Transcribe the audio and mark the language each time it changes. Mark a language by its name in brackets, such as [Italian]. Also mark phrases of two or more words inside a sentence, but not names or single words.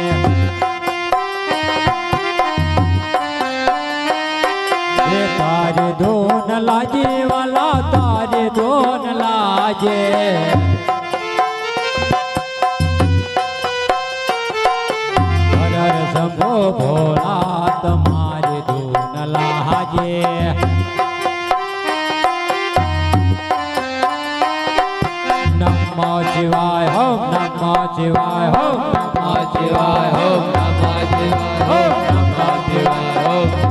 [Gujarati] તારે ધૂન લાગે વાલા તારે ધૂન લાગે. [Hindi] शंभो भोला तुम्हारे धून लागे. [Sanskrit] नमः शिवाय ओम नमः शिवाय ओम नमः शिवाय ओम नमः शिवाय ओम नमः शिवाय ओम.